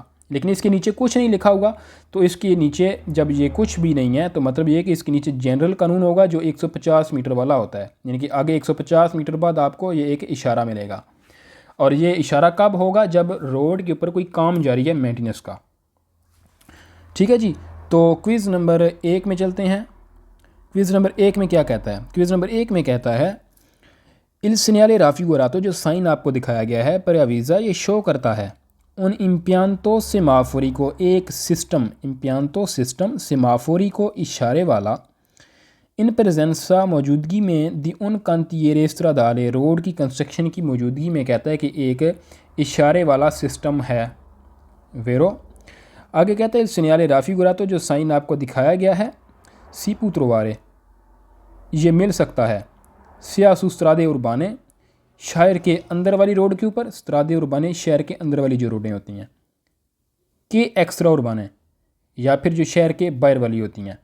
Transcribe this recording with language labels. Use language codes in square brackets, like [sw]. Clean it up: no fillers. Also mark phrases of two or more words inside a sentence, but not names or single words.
[hi] लेकिन इसके नीचे कुछ नहीं लिखा होगा, तो इसके नीचे जब ये कुछ भी नहीं है तो मतलब ये कि इसके नीचे जनरल कानून होगा जो 150 मीटर वाला होता है, यानी कि आगे 150 मीटर बाद आपको ये एक इशारा मिलेगा। और ये इशारा कब होगा? जब रोड के ऊपर कोई काम जारी है मेंटेनेंस का। ठीक है जी। तो क्विज़ नंबर 1 में चलते हैं। क्विज़ नंबर 1 में क्या कहता है? क्विज़ नंबर 1 में कहता है [it] il segnale raffigurato, [hi] जो साइन आपको दिखाया गया है preavvisa, ये शो करता है [it] un impianto semaforico [hi] को, एक सिस्टम, इम्पियांतो सिस्टम, सेमाफोरी को इशारे वाला, [it] in presenza, [hi] मौजूदगी में, [it] di un cantiere stradale, [hi] रोड की कंस्ट्रक्शन की मौजूदगी में, कहता है कि एक इशारे वाला सिस्टम है। वेरो आगे कहता है [it] segnale raffigurato, [hi] जो साइन आपको दिखाया गया है [it] si può trovare, [hi] ये मिल सकता है [it] sia su strade urbane, [hi] शहर के अंदर वाली रोड के ऊपर, [it] strade urbane [hi] शहर के अंदर वाली जो रोडें होती हैं, के [it] extra urbane [hi] या फिर जो शहर के बाहर वाली होती हैं।